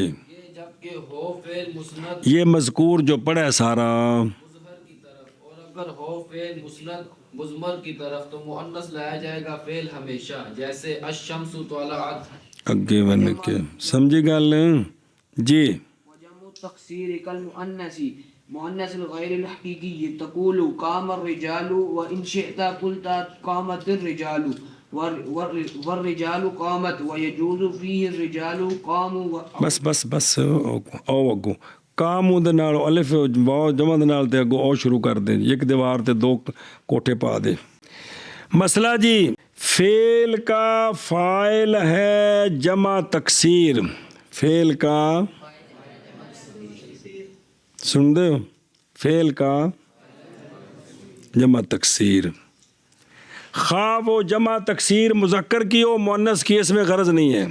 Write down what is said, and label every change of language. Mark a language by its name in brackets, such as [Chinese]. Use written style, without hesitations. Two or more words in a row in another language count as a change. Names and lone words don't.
[Urdu] یہ جب کہ ہو فعل مسند یہ مذکور جو پڑھا ہے سارا مظہر کی طرف، اور اگر ہو فعل مسند مضمر کی طرف تو مؤنث لایا جائے گا فعل ہمیشہ. جیسے [Arabic] الشمس طالعت. [Punjabi] اگے بن کے سمجھی گل؟ جی [Arabic] وجمع تقصیر کالمؤنث مؤنث الغیر الحقیقی تقول قام الرجال وان شئت قلت قامت الرجال والرجال قامت ويجوز فيه الرجال قاموا. [Punjabi] بس بس بس او اگو کام دے نال الف واو جمع دے نال تے اگو او شروع کر دے. ایک دیوار تے دو کوٹھے پا دے. [Urdu] مسئلہ جی فعل کا فاعل ہے جمع تکسیر. [Punjabi] فعل کا سن دے ہو؟ [Urdu] فعل کا جمع تکسیر، خواہ وہ جمع تکسیر مذکر کی ہو مؤنث کی، اس میں غرض نہیں ہے.